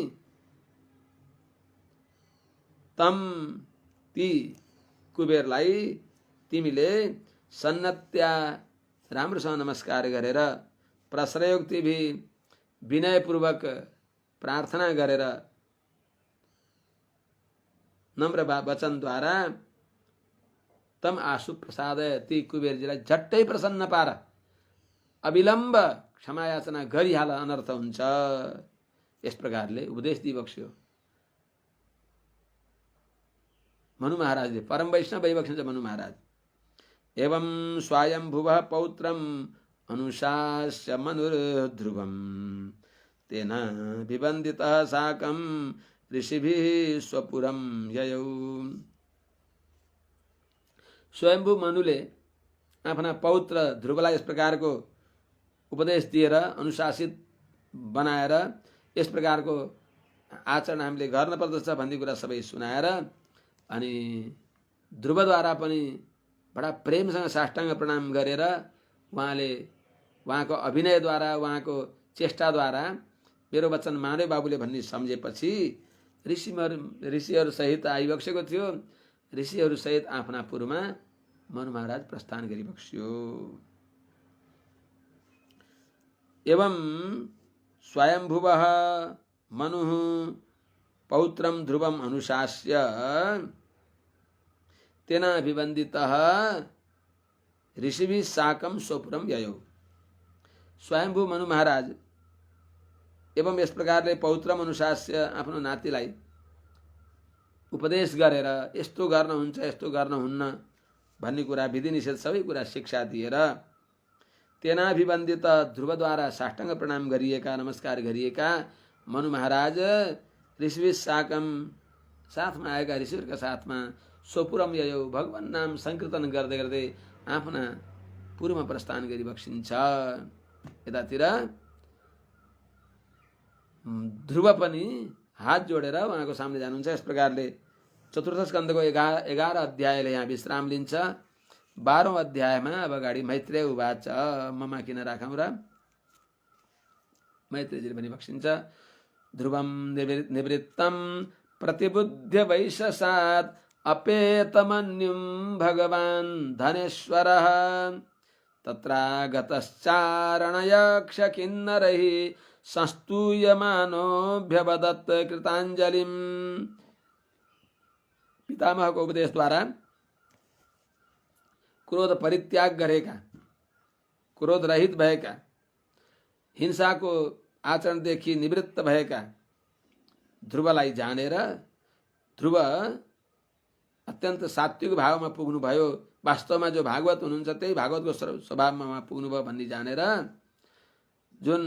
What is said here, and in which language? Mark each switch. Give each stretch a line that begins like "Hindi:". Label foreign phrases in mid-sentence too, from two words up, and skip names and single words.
Nepali: तम, ती कुबेरलाई तिमीले सन्नत्या, राम्रोसँग नमस्कार गरेर, प्रश्रयोक्तिभि, विनयपूर्वक प्रार्थना गरेर, नम्र वचनद्वारा
Sanskrit: तम आशु प्रसाद,
Nepali: ती कुबेरजीलाई झट्टै प्रसन्न पार। अविलम्ब क्षमा याचना गरिहाल अनर्थ हुन्छ। यस प्रकारले उपदेश दिइबक्स्यो मनु महाराजले। परम वैष्णव भइबक्सिन्छ मनु महाराज।
Sanskrit: एवं स्वयंभुवः पौत्रम् अनुशास्य मनुर्ध्रुवम् तेन विबन्दितः साकं ऋषिभिः स्वपुरं ययौ।
Nepali: स्वयंभू मनुले आफ्ना पौत्र ध्रुवलाई यस प्रकारको उपदेश दिएर अनुशासित बनाएर यस प्रकारको आचरण हामीले गर्न पर्दछ भन्ने कुरा सबै सुनाएर अनि ध्रुवद्वारा पनि बडा प्रेमसँग साष्टाङ्ग प्रणाम गरेर उहाँले उहाँको अभिनयद्वारा उहाँको चेष्टाद्वारा मेरो वचन माने बाबुले भन्ने सम्झेपछि ऋषिहरू सहित आइबक्सेको थियो। ऋषिहरू सहित आफ्ना पुरमा मनु महाराज प्रस्थान गरिबक्स्यो।
Sanskrit: एवं स्वयंभुवः मनुः पौत्रं ध्रुवम् अनुशास्य तेन विबन्दितः ऋषिभिः साकं स्वपुरं ययौ।
Nepali: स्वयंभू मनु महाराज एवं यस प्रकारले
Sanskrit: पौत्रम अनुशास्य
Nepali: आफ्नो नातिलाई उपदेश गरेर यस्तो गर्न हुन्छ यस्तो गर्न हुन्न भन्ने कुरा विधि निषेध सबै कुरा शिक्षा दिएर तेनाभिबन्दित ध्रुवद्वारा साष्टाङ्ग प्रणाम गरिएका नमस्कार गरिएका मनु महाराज
Sanskrit: ऋषिभिः साकं
Nepali: साथमा आएका ऋषिहरूका साथमा
Sanskrit: स्वपुरम ययौ
Nepali: भगवान नाम संकीर्तन गर्दै गर्दै आफ्ना पुरमा प्रस्थान गरिबक्सिन्छ। यतातिर ध्रुव पनि हात जोडेर उहाँको सामने जानुहुन्छ। यस प्रकारले चतुर्थ स्कन्धको 11 अध्यायले यहाँ विश्राम लिन्छ। 12औं अध्यायमा अब अगाडि
Sanskrit: मैत्रेय उवाच
Nepali: ममा किन राखौँ र मैत्रेयजीले पनि बक्सिन्छ।
Sanskrit: ध्रुवं निवृत्तं प्रतिबुद्ध्य वैशसात् अपेतमन्युं भगवान् धनेश्वरः तत्रागतश्चारणयक्ष किन्नरैः संस्तूयमानोऽभ्यवदत् कृताञ्जलिम्।
Nepali: पितामहको उपदेशद्वारा क्रोध परित्याग गरेका, क्रोध रहित भएका, हिंसाको आचरणदेखि निवृत्त भएका ध्रुवलाई जानेर ध्रुव अत्यन्त सात्विक भावमा पुग्नुभयो। वास्तवमा जो भागवत हुनुहुन्छ त्यही भागवतको स्वभावमा पुग्नुभयो भन्ने जानेर जुन